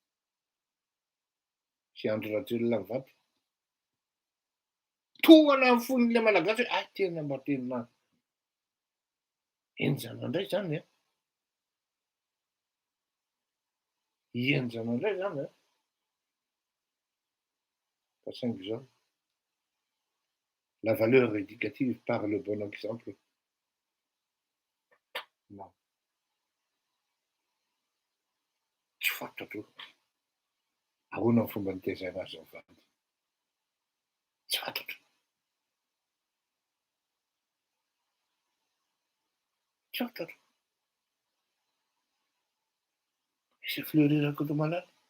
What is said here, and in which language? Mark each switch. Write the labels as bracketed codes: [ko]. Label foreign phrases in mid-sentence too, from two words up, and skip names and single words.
[mg] Sy Andry Rajoelina mivady. Tohana amin'ny fon'ilay malagasy hoe tena mba tena enjana indray zany a. Enjana indray zany a. Fa saingy izao. [fr] La valeur éducative par le bon exemple. Non. [mg] Tsy fantatro. Ahoana ny fomba nitaizana azy mivady? Tsy fantatro. Tsy fantatro. Misy fleurir Kotomalala.